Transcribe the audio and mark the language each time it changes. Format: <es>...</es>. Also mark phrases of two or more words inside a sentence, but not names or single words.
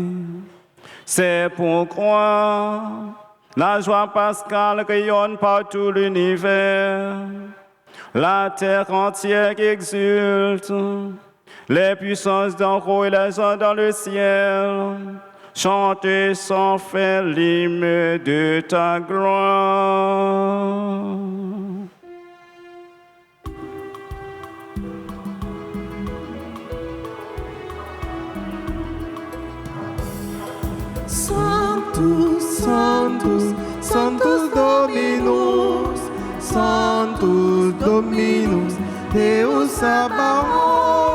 <fr>C'est pourquoi la joie pascale rayonne par tout l'univers. La terre entière exulte. Les puissances d'en haut et les gens dans le ciel chantent sans fin l'hymne de ta gloire.</fr> <la>Sanctus, Sanctus, Sanctus Dominus, Sanctus Dominus, Deus Sabaoth.</la>